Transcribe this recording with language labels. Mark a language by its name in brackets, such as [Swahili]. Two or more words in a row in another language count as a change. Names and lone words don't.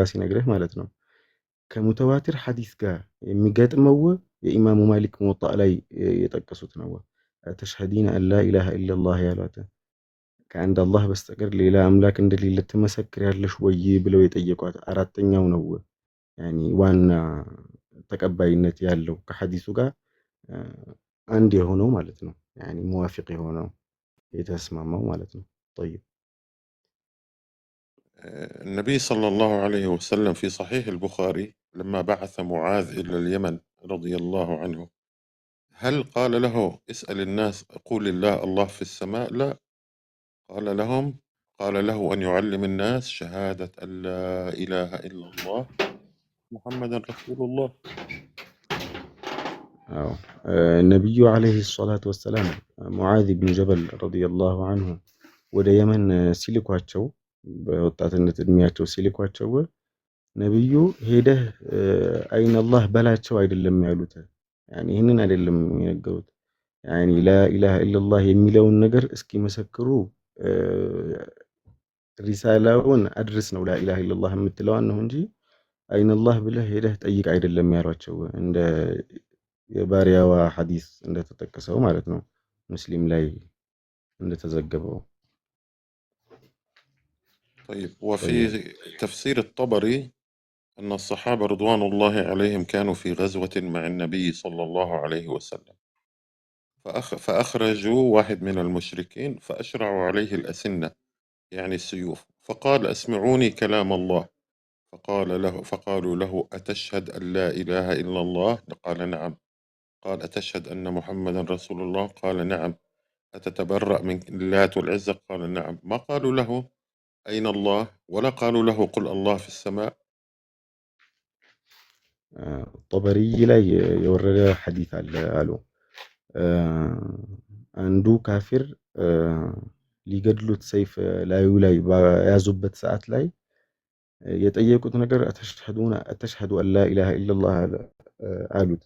[Amharic] ሲነግርህ ማለት ነው። ከሙተዋቲር ሐዲስ ጋር የሚገጥመው የኢማሙ ማሊክ ሙወጣእ ላይ የጠቀሱት ነው። [Arabic] تشهدين أن لا إله إلا الله [Amharic] ያሏት ከአንድ አላህ በስተቀር ሌላ አምላክ እንደሌለ ትመሰክሪያለሽ ወይ ብለው የጠየቋት አራተኛው ነው። ያኒ ዋና ተቀባይነት ያለው ከሐዲሱ ጋር አንድ የሆነው ማለት ነው። ያኒ ሙዋፊቅ የሆነው የተስማማው ማለት ነው። طيب [Arabic] النبي صلى الله عليه وسلم في صحيح البخاري لما بعث معاذ إلى اليمن رضي الله عنه، هل قال له اسأل الناس قول الله في السماء؟ لا، قال له أن يعلم الناس شهادة أن لا إله إلا الله محمد رسول الله. [Amharic] ነቢዩ [Arabic] عليه الصلاة والسلام [Amharic] ሙዓዝ ብን ጀበል [Arabic] رضي الله عنه [Amharic] ወደ የመን ሲልኳቸው፣ በወጣትነት እድሜያቸው ሲልኳቸው ነቢዩ ሄደህ አይነላህ በላቸው አይደለም ያሉት። ያኒ ይህንን አይደለም የነገሩት። ያኒ [Arabic] لا إله إلا الله [Amharic] የሚለውን ነገር እስኪመሰክሩ ሪሳላውን አድርስ ነው [Arabic] لا إله إلا الله [Amharic] የምትለዋን ነው እንጂ አይነላህ ብለህ ሄደህ ጠይቅ አይደለም ያሏቸው። እንደ የባሪያዋ ሐዲስ እንደተጠቀሰው ማለት ነው፣ ሙስሊም ላይ እንደተዘገበው። [Arabic] طيب، وفي تفسير الطبري أن الصحابة رضوان الله عليهم كانوا في غزوة مع النبي صلى الله عليه وسلم، فأخرجوا واحد من المشركين فأشرعوا عليه الأسنة يعني السيوف، فقال أسمعوني كلام الله، فقالوا له أتشهد أن لا إله إلا الله؟ قال نعم. قال أتشهد أن محمدا رسول الله؟ قال نعم. أتتبرأ من اللات والعزى؟ قال نعم. ما قالوا له أين الله ولا قالوا له قل الله في السماء. [Amharic] ጦበሪይ ላይ የወረደ ሐዲስ አለ አሉ። አንዱ ካፊር ሊገድሉት ሰይፍ ላዩ ላይ በያዙበት ሰዓት ላይ የጠየቁት ነገር [Arabic] أتشهد أن لا إله إلا الله [Amharic] አሉት።